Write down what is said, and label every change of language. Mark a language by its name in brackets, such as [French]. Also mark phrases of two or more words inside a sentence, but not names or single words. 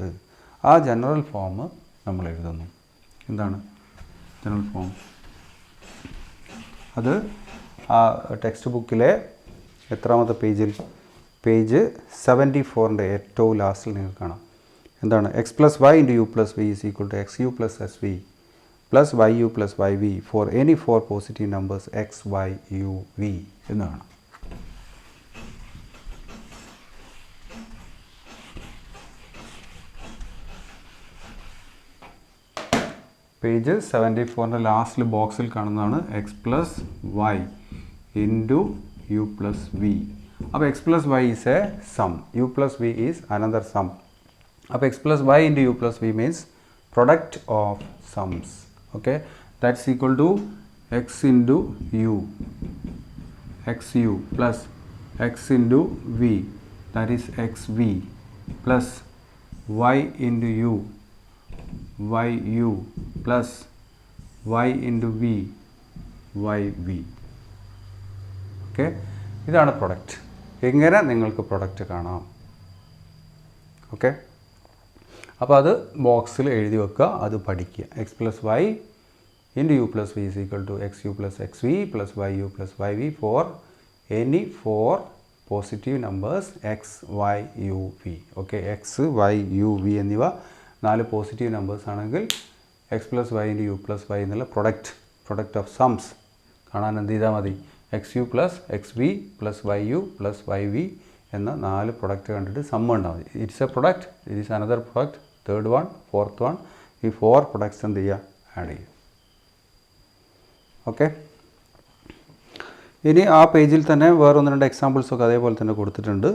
[Malayalam] ആ [English] general form [Malayalam] നമ്മൾ എഴുതുന്നു. എന്താണ് [English] general form? [Malayalam] അത് ആ ടെക്സ്റ്റ് ബുക്കിലെ എത്രാമത്തെ പേജിൽ? പേജ് 74ൻ്റെ ഏറ്റവും ലാസ്റ്റിൽ നിങ്ങൾക്ക് കാണാം. എന്താണ്? [English] x + y × u + v is equal to xu + sv plus yu plus yv for any 4 positive numbers x, y, u, [Malayalam] v എന്നാണ്. പേജ് 74ൻ്റെ ലാസ്റ്റിൽ ബോക്സിൽ കാണുന്നതാണ് x + y × u + v. [English] അപ്പോൾ x + y is a sum, u + v is another sum. അപ്പോൾ x + y × u + v means product of sums. Okay, that's equal to x × u, xu plus x × v, that is xv, plus y × u, yu plus y × v, yv. [Malayalam] ഓക്കെ, ഇതാണ് പ്രൊഡക്റ്റ്. എങ്ങനെ നിങ്ങൾക്ക് പ്രൊഡക്റ്റ് കാണാം? ഓക്കെ, അപ്പോൾ അത് ബോക്സിൽ എഴുതി വെക്കുക, അത് പഠിക്കുക. [English] x + y × u + v is equal to xu + xv plus yu plus yv for any 4 positive numbers x, y, u, v. [Malayalam] ഓക്കെ, x, y, u, v എന്നിവ 4 [English] positive numbers [Malayalam] ആണെങ്കിൽ x + y × u + y എന്നുള്ള [English] product of sums [Malayalam] കാണാൻ എന്ത് ചെയ്താൽ മതി? [English] xu + xv plus yu plus yv [Malayalam] എന്ന 4 പ്രൊഡക്റ്റ് കണ്ടിട്ട് സം ഉണ്ടാവും മതി. [English] It's a product, it is another product, third one, fourth one. [Malayalam] ഈ 4 പ്രൊഡക്ട്സ് എന്ത് ചെയ്യുക? ആഡ് ചെയ്യും. ഓക്കെ, ഇനി ആ പേജിൽ തന്നെ വേറെ 1-2 എക്സാമ്പിൾസൊക്കെ അതേപോലെ തന്നെ കൊടുത്തിട്ടുണ്ട്.